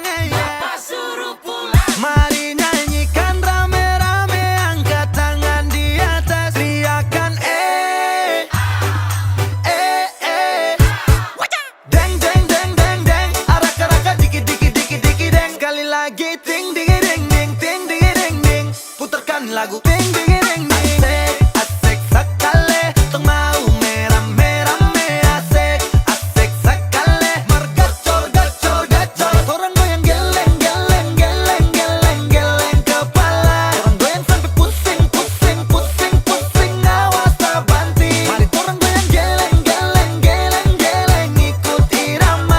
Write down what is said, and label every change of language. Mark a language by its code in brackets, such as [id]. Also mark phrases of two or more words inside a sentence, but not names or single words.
[id] Bapak suruh pulang. Mari nyanyikan rame-rame, angkat tangan di atas, teriakan deng, deng, deng, deng, deng, arak-arakan, dikit, dikit, dikit, dikit, deng. Sekali lagi, ting, ding, ding, ding, ting, ding, ding, ding. Putarkan lagu, ting, ding, ding, ding. Asik, asik sekali, [xmm] tong mau merah-merah, [id] asik, asik sekali. Mergacor, gacor, gacor. [xmm] Torang goyang geleng, geleng, geleng, geleng, geleng kepala. Torang goyang sampai pusing, pusing, pusing, pusing, awas tak banting. Mari torang goyang geleng, geleng, geleng, geleng, ikut irama.